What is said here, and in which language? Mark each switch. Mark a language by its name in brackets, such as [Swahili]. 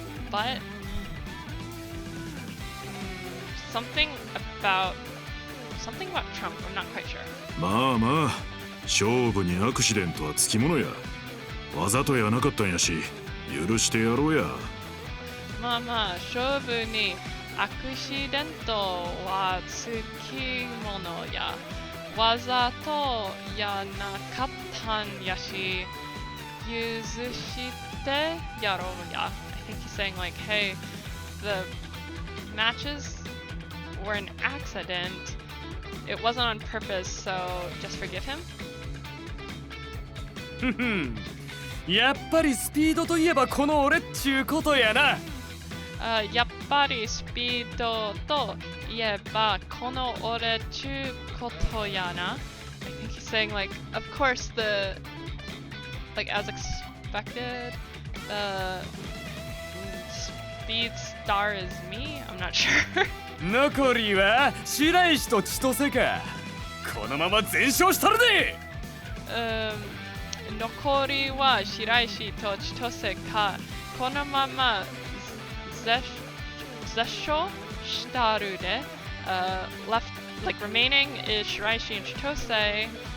[English] But something about Trump. I'm not quite sure. [Japanese] まあまあ勝負にアクシデントはつきものや。わざとやなかったんやし許してやろうや。まあまあ勝負にアクシデントはつきものや。わざとやなかったんやし許してやろうや。 [English] I think he's saying like, hey, the matches were an accident. It wasn't on purpose, so just forgive him. [Japanese] ふふんやっぱりスピードといえばこの俺っちゅうことやな。やっぱりスピードといえばこの俺っちゅうことやな。 [English] I think he's saying like, of course like as expected, the speed star is me. I'm not sure. [Japanese] 残りは白石と千歳か。このまま全勝したるで。残りは白石と千歳か。このまま絶勝したるで。 [English] Left, like remaining is Shiraishi and Chitose.